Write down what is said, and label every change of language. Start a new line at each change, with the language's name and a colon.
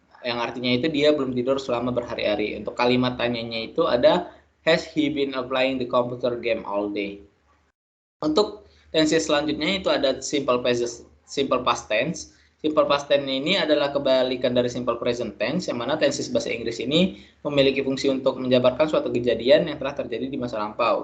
Indonesian: yang artinya itu dia belum tidur selama berhari-hari. Untuk kalimat tanyanya itu ada
English: has he been playing the computer game all day.
Indonesian: Untuk tenses selanjutnya itu ada simple past tense. Simple past tense ini adalah kebalikan dari simple present tense, yang mana tenses bahasa Inggris ini memiliki fungsi untuk menjabarkan suatu kejadian yang telah terjadi di masa lampau.